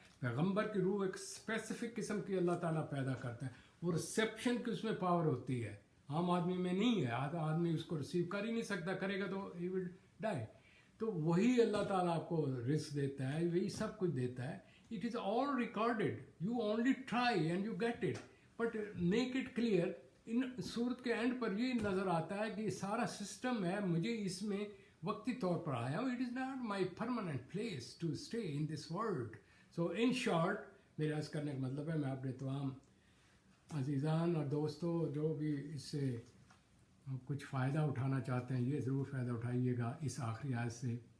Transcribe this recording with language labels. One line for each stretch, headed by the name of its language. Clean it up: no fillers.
Urdu: پیغمبر کی روح ایک اسپیسیفک قسم کی اللہ تعالیٰ پیدا کرتا ہے، وہ ریسیپشن کی اس میں پاور ہوتی ہے، عام آدمی میں نہیں ہے. آدمی اس کو ریسیو کر ہی نہیں سکتا، کرے گا تو
English: He will die.
Urdu: تو وہی اللہ تعالیٰ آپ کو رزق دیتا ہے، وہی سب کچھ دیتا ہے.
English: It is all recorded. You only try and you get it. But make it clear.
Urdu: ان صورت کے اینڈ پر یہ نظر آتا ہے کہ یہ سارا سسٹم ہے، مجھے اس میں وقتی طور پر آیا ہوں.
English: It is not my permanent place to stay in this world. So in short
Urdu: میرے عرض کرنے کا مطلب ہے، میں اپنے تمام عزیزان اور دوستوں جو بھی اس سے کچھ فائدہ اٹھانا چاہتے ہیں، یہ ضرور فائدہ اٹھائیے گا اس آخری آیت سے.